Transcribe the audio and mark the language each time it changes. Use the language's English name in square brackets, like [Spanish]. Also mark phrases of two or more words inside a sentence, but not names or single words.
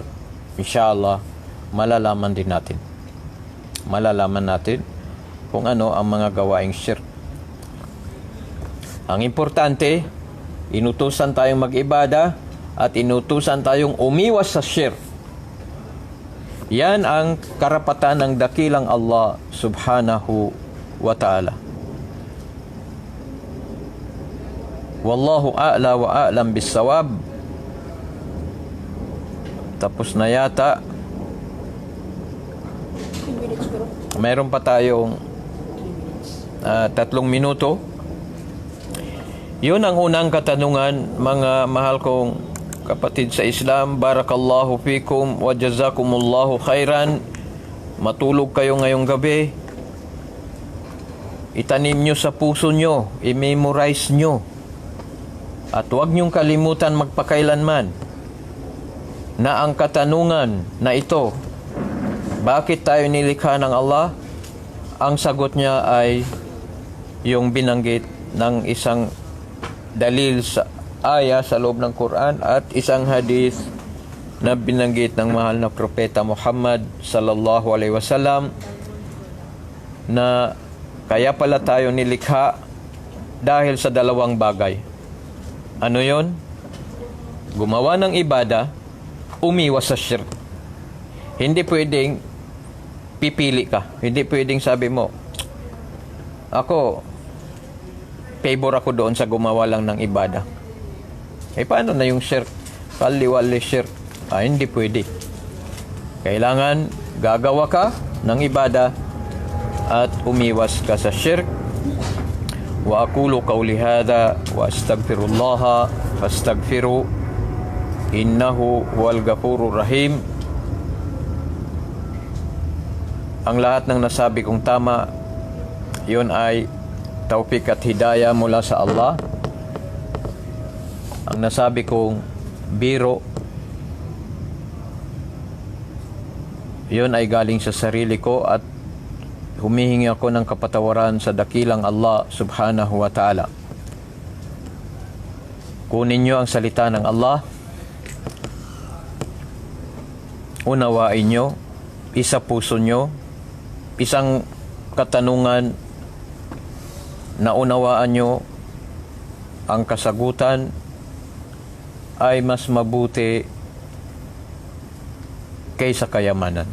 [Filipino] Inshallah, malalaman din natin. Malalaman natin kung ano ang mga gawaing shirk. Ang importante, inutusan tayong mag-ibada at inutusan tayong umiwas sa shirk. Yan ang karapatan ng dakilang Allah [Arabic] سبحانه وتعالى. والله أعلى وأعلم بالصواب. [Filipino] Tapos na yata. 10 minutes pero. Mayroon pa tayong 3 minuto. Yun ang unang katanungan, mga mahal kong kapatid sa Islam. [Arabic] بارك الله فيكم وجزاكم الله خيرا. [Filipino] Matulog kayo ngayong gabi. Itanim nyo sa puso nyo, i-memorize nyo. At huwag nyong kalimutan magpakailanman na ang katanungan na ito, bakit tayo nilikha ng Allah? Ang sagot niya ay yung binanggit ng isang dalil sa aya sa loob ng Quran at isang hadith na binanggit ng mahal na propeta Muhammad [Arabic] صلى الله عليه وسلم, [Filipino] na kaya pala tayo nilikha dahil sa 2 bagay. Ano yon? Gumawa ng ibada, umiwas sa shirk. Hindi pwedeng pipili ka. Hindi pwedeng sabi mo, ako, favor ako doon sa gumawa lang ng ibada. Paano na yung shirk? Kaliwali shirk. Hindi pwede. Kailangan gagawa ka ng ibada at umiwas ka sa shirk. [Arabic] وأقول قولي هذا وأستغفر الله فاستغفروه إنه هو الغفور الرحيم. [Filipino] Ang lahat ng nasabi kong tama, yun ay taufik at hidayah mula sa Allah. Ang nasabi kong biro, yun ay galing sa sarili ko at humihingi ako ng kapatawaran sa dakilang Allah [Arabic] سبحانه وتعالى. [Filipino] Kunin nyo ang salita ng Allah, unawain nyo, isa puso nyo, isang katanungan na unawaan nyo, ang kasagutan ay mas mabuti kaysa kayamanan.